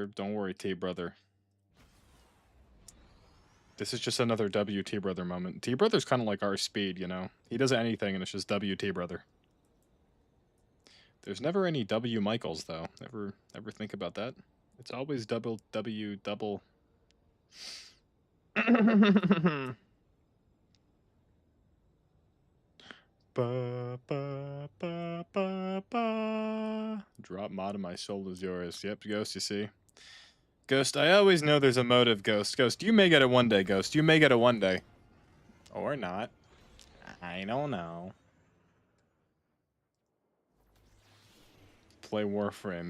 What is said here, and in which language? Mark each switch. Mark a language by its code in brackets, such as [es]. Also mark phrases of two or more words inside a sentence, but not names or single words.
[en] Don't worry, T-brother. This is just another WT brother moment. T brother's kind of like our speed, you know. He does anything and it's just WT brother. There's never any W Michaels though. Ever think about that? It's always double W double. Ba, ba, ba, ba, ba. Drop mod of my soul is yours. Yep, Ghost, you see. Ghost, I always know there's a motive, Ghost. Ghost, you may get it one day, Ghost. You may get it one day. Or not. I don't know. Play Warframe.